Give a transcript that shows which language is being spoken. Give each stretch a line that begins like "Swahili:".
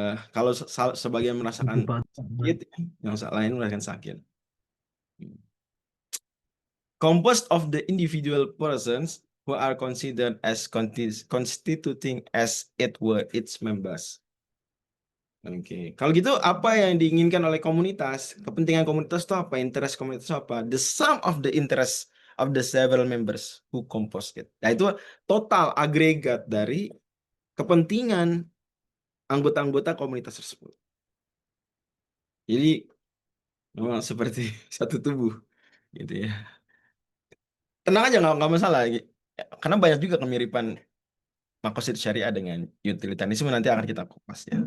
Indonesian: Kalau sebagian merasakan sakit, yang lain merasakan sakit.
English: Composed of the individual persons who are considered as constituting as it were its members.
Indonesian: Oke, kalau gitu apa yang diinginkan oleh komunitas? Kepentingan komunitas itu apa? Interest komunitas itu apa?
English: The sum of the interest of the several members who compose it.
Indonesian: Nah, itu total agregat dari kepentingan anggota-anggota komunitas tersebut. Jadi memang seperti satu tubuh, gitu ya. Tenang aja, nggak masalah. Karena banyak juga kemiripan makosid syariah dengan utilitarisme, nanti akan kita kupas ya.